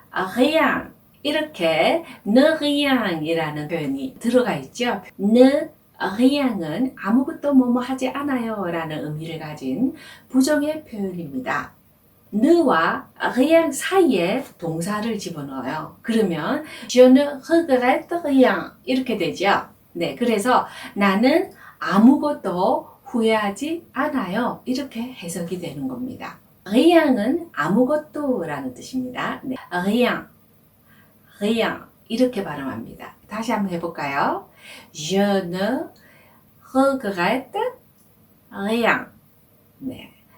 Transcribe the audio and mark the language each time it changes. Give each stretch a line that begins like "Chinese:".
Korean: rien 이렇게 ne rien이라는 표현이 들어가 있죠. ne rien은 아무것도 뭐뭐 하지 않아요 라는 의미를 가진 부정의 표현입니다. ne와 rien 사이에 동사를 집어넣어요. 그러면
French: je ne regrette rien
Korean: 이렇게 되죠. 네, 그래서 나는 아무것도 후회하지 않아요. 이렇게 해석이 되는 겁니다. rien은 아무것도 라는 뜻입니다. 네, rien, rien 이렇게 발음합니다. 다시 한번 해볼까요?
French: Je ne regrette rien.
Korean: 네.